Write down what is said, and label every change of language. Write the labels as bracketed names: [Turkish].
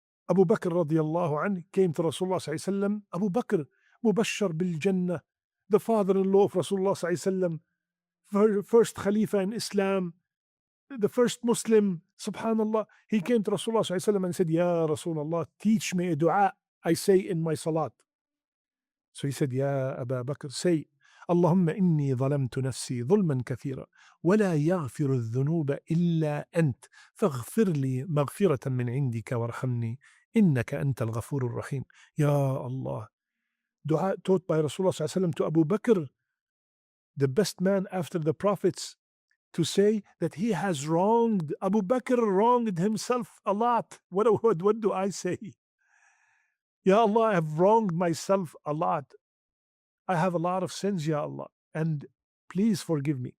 [English] Abu Bakr radiallahu anhu came to Rasulullah sallallahu alayhi wasallam. Abu Bakr, mubashshar bil Jannah, the father-in-law of Rasulullah sallallahu alayhi wasallam, first Khalifa in Islam, the first Muslim. Subhanallah. He came to Rasulullah sallallahu alayhi wasallam and said, Ya Rasulullah, teach me a dua I say in my salat. So he said, Ya Abu Bakr, say, [Arabic] اللهم إني ظلمت نفسي ظلما كثيرا ولا يغفر الذنوب إلا أنت فاغفر لي مغفرة من عندك وارحمني إنك أنت الغفور الرحيم. Ya Allah. [English] Dua taught by Rasulullah sallallahu alayhi wasallam to Abu Bakr, the best man after the prophets, to say that he has wronged. Abu Bakr wronged himself a lot. What do I say? Ya Allah, I have wronged myself a lot. I have a lot of sins, Ya Allah, and please forgive me.